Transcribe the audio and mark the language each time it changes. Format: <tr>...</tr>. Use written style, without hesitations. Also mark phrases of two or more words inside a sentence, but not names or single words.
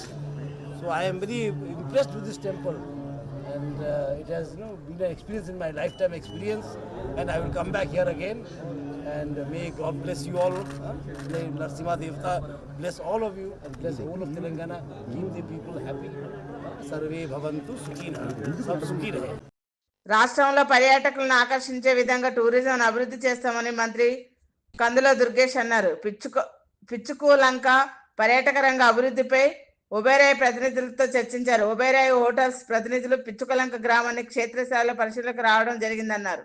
<en>So I am very impressed with this temple, and it has been an experience in my lifetime experience, and I will come back here again. And may God bless you all. May Narasimha Devata bless all of you and bless all of Telangana. Keep the people happy.</en> <sa>सर्वे भवन्तु सुखिनः.</sa> <hi>सब सुखी रहे.</hi> <te>రాష్ట్రంలో పర్యాటకులను ఆకర్షించే విధంగా టూరిజం అభివృద్ధి చేస్తామని మంత్రి కందుల దుర్గేష్ అన్నారు. పిచ్చుకూలంక పర్యాటక రంగ అభివృద్ధిపై ఒబేరాయ్ ప్రతినిధులతో చర్చించారు. ఒబేరాయ్ హోటల్స్ ప్రతినిధులు పిచ్చుకలంక గ్రామాన్ని క్షేత్రస్థాయిలో పరిశీలనకు రావడం జరిగిందన్నారు.</te>